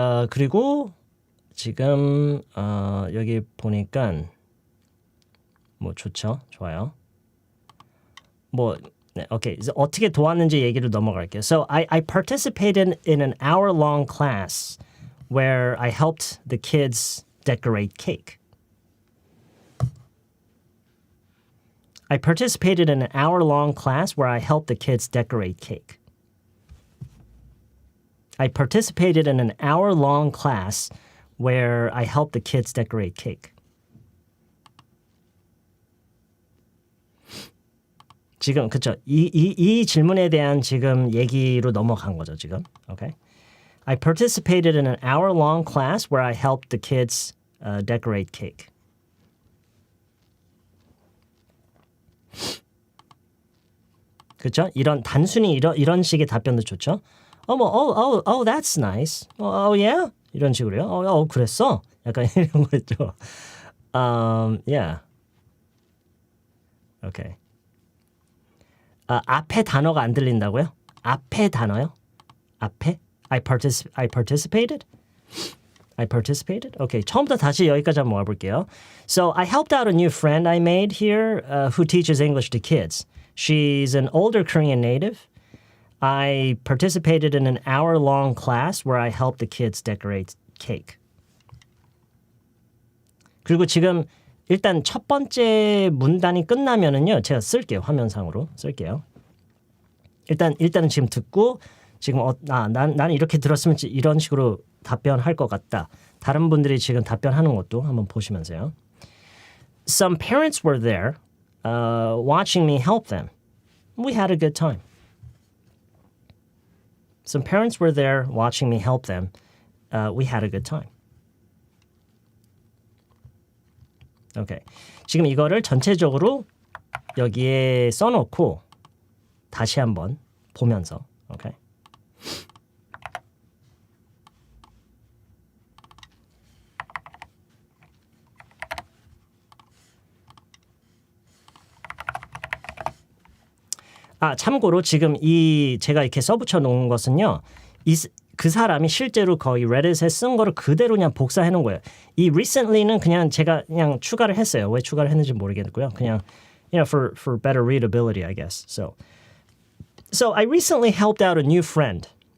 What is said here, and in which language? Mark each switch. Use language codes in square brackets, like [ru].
[ko] 그리고 지금 여기 보니까 뭐 좋죠. 좋아요. 뭐 네, 오케이. 이제 어떻게 도왔는지 얘기를 넘어갈게요. [en] So I participated in an hour-long class where I helped the kids decorate cake. I participated in an hour-long class where I helped the kids decorate cake. I participated in an hour-long class where I helped the kids decorate cake. [ko] 지금 그쵸? 이 질문에 대한 지금 얘기로 넘어간 거죠 지금. [en] Okay. I participated in an hour-long class where I helped the kids decorate cake. [ko] 그렇죠? 이런 단순히 이런 식의 답변도 좋죠. [en] That's nice. Yeah. [ko] 이런 식으로요. 그랬어. 약간 이런 거죠. [en] Yeah. Okay. [ko] 앞에 단어가 안 들린다고요? 앞에 단어요? 앞에? [en] I participated? I participated? Okay, [ko] 처음부터 다시 여기까지 한번 와볼게요. [en] So I helped out a new friend I made here who teaches English to kids. She's an older Korean native. I participated in an hour-long class where I helped the kids decorate cake. [ko] 그리고 지금 일단 첫 번째 문단이 끝나면은요. 제가 쓸게요. 화면상으로 쓸게요. 일단은 지금 듣고 지금 나는 이렇게 들었으면 이런 식으로 답변할 것 같다. 다른 분들이 지금 답변하는 것도 한번 보시면서요. [en] Some parents were there watching me help them. We had a good time. Some parents were there watching me help them. We had a good time. Okay. [ko] 지금 이거를 전체적으로 여기에 써놓고 다시 한번 보면서. [en] Okay. [ko] 참고로 지금 제가 이렇게 써붙여 놓은 것은요. 그 사람이 실제로 거의 레딧에 쓴 거를 그대로 그냥 복사해 놓은 거예요. 이 recently는 그냥 제가 그냥 추가를 했어요. 왜 추가를 했는지 모르겠고요. 그냥 [en] for better readability, I guess. So I recently helped out a new friend.